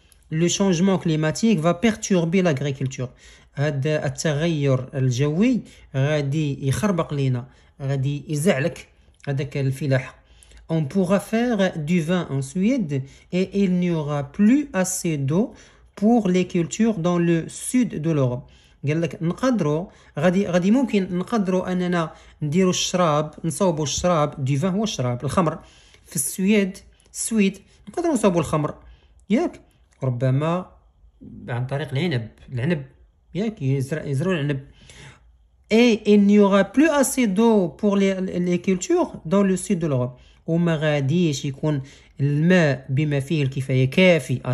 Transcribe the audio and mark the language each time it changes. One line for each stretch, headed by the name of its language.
Arabic: le changement climatique va perturber l'agriculture، هذا التغير الجوي غادي يخربق لينا، غادي يزعلك هذاك الفلاحة.
French: on pourra faire du vin en Suède et il n'y aura plus assez d'eau pour les cultures dans le sud de l'Europe.
Arabic: قال لك نقدروا غادي ممكن نقدروا اننا نديروا الشراب، نصوبوا الشراب، دي فان هو الشراب الخمر، في السويد نقدروا نصوبوا الخمر، ياك ربما عن طريق العنب، ياك يزرعوا العنب.
French: et il n'y aura plus assez d'eau pour les cultures dans le sud de l'Europe، وما غاديش يكون الماء بما فيه الكفايه كافي.